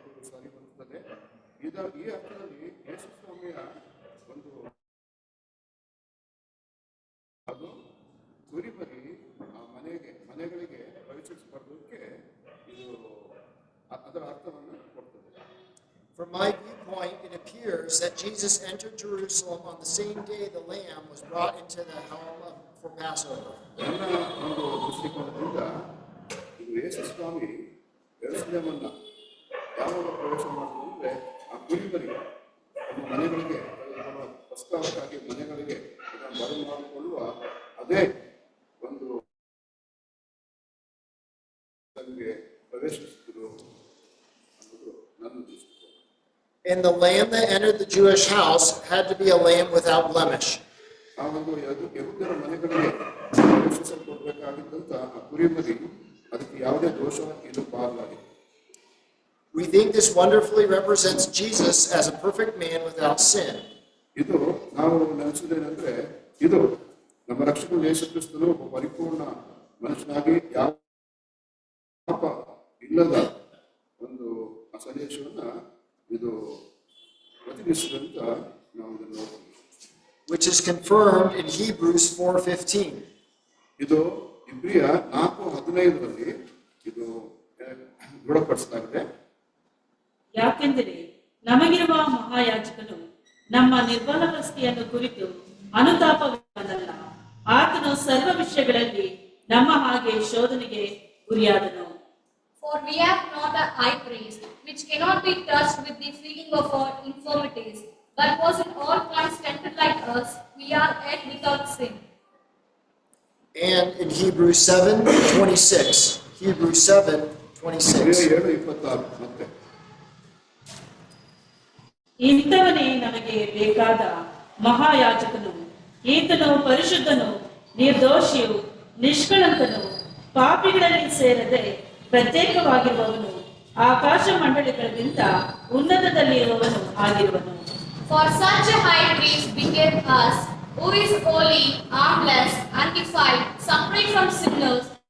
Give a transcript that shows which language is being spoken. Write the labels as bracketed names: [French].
[Kannada] ಸಾರಿ ಬರುತ್ತದೆ. ಈ ಅರ್ಥದಲ್ಲಿ ಯೇಸು ಸ್ವಾಮಿಯ ಒಂದು ಅದು ಕುರಿಮರಿ ಆ ಮನೆಗಳಿಗೆ ಪ್ರವೇಶಿಸಬಾರ್ದಕ್ಕೆ ಇದು ಅದರ ಅರ್ಥವನ್ನು ಕೊಡ್ತದೆ. [English] From my viewpoint, it appears that Jesus entered Jerusalem on the same day the lamb was brought into the home for Passover. [Kannada] ನನ್ನ ಒಂದು ದೃಷ್ಟಿಕೋನದಿಂದ ಇದು ಯೇಸು ಸ್ವಾಮಿ ಯೆರೂಸಲೇಮನ್ನ ಯಾವಾಗ ಪ್ರವೇಶ ಮಾಡಿದ್ರು ಅಂದ್ರೆ ಆ ಕುರಿಮರಿ ನಮ್ಮ ಮನೆಗಳಿಗೆ ಪ್ರಸ್ತಾವಕ್ಕಾಗಿ ಮನೆಗಳಿಗೆ ಬರಮಾಡಿಕೊಳ್ಳುವ ಅದೇ ಒಂದು ಪ್ರವೇಶಿಸಿದ್ರು ಅನ್ನೋದು ನನ್ನ ದೃಷ್ಟಿಕೋನ. [English] And the lamb that entered the Jewish house had to be a lamb without blemish. [Kannada] ಆ ಒಂದು ಯಹೂದ್ಯರ ಮನೆಗಳಿಗೆ ಪ್ರವೇಶಿಸಲ್ಪಡಬೇಕಾಗಿದ್ದಂತ ಆ ಕುರಿಮರಿ ಅದಕ್ಕೆ ಯಾವುದೇ ದೋಷ ಇರಬಾರದಾಗಿತ್ತು. [English] We think this wonderfully represents Jesus as a perfect man without sin. [Kannada] ಇದು ನಾವು ನೆನೆಸುವುದೇನೆಂದ್ರೆ ಇದು ನಮ್ಮ ರಕ್ಷಕ ಯೇಸು ಕ್ರಿಸ್ತನು ಒಬ್ಬ ಪರಿಪೂರ್ಣ ಮನುಷ್ಯನಾಗಿ ಯಾವ ಪಾಪ ಇಲ್ಲದ ಒಂದು ಸಂದೇಶವನ್ನ ಇದು ಪ್ರತಿನಿಧಿಸಿದಂತ ನಾವು ಇದನ್ನು ನೋಡಬಹುದು. [English] Which is confirmed in Hebrews 4:15. [Kannada] ಇದು ಇಬ್ರಿಯ 4:15 ಇದು ದೃಢಪಡಿಸಲಾಗಿದೆ. ಯಾಕೆಂದರೆ ನಮಗಿರುವ ಮಹಾಯಾಜಕನು ನಮ್ಮ ನಿರ್ಬಲವಸ್ಥೆಯನ್ನು ಕುರಿತು ಅನುತಾಪವನ್ನಲ್ಲ, ಆತನು ಸರ್ವ ವಿಷಯಗಳಲ್ಲಿ ನಮ್ಮ ಹಾಗೆ ಶೋಧನೆಗೆ ಗುರಿಯಾದನು. [English] For we have not a high priest which cannot be touched with the feeling of our infirmities, but was in all points tempted like us, we are yet without sin. And in Hebrews 7:26. Hebrews 7:26. [Kannada] 7:26 ಮತ್ತೆ ಇಂಥವನೇ ನಮಗೆ ಬೇಕಾದ ಮಹಾಯಾಜಕನು, ಈತನು ಪರಿಶುದ್ಧನು, ನಿರ್ದೋಷಿಯು, ನಿಷ್ಕಳಂಕನು, ಪಾಪಿಗಳಲ್ಲಿ ಸೇರದೆ ಪ್ರತ್ಯೇಕವಾಗಿರುವವನು, ಆಕಾಶ ಮಂಡಳಿಗಳಿಗಿಂತ ಉನ್ನತದಲ್ಲಿರುವವನು ಆಗಿರುವನು. [English] For such a high priest became us, who is holy, harmless, undefiled, separate from sinners.